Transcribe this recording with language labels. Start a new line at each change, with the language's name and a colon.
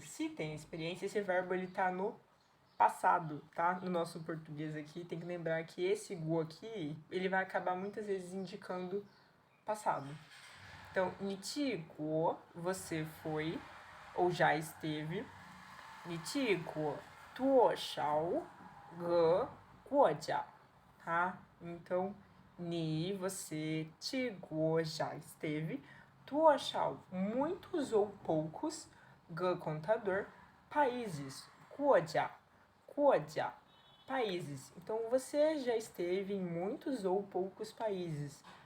Portuguese: Se tem experiência, esse verbo ele tá no passado, tá? No nosso português aqui, tem que lembrar que esse go aqui, ele vai acabar muitas vezes indicando passado. Então,
Chinese: 你去过,
Portuguese: você foi ou já esteve.
Chinese: 你去过多少个国家, tá?
Portuguese: Então, 你, você, 去过 já esteve. 多少, muitos ou poucos. 个, contador. Países, 国家, 国家, países. Então, você já esteve em muitos ou poucos países.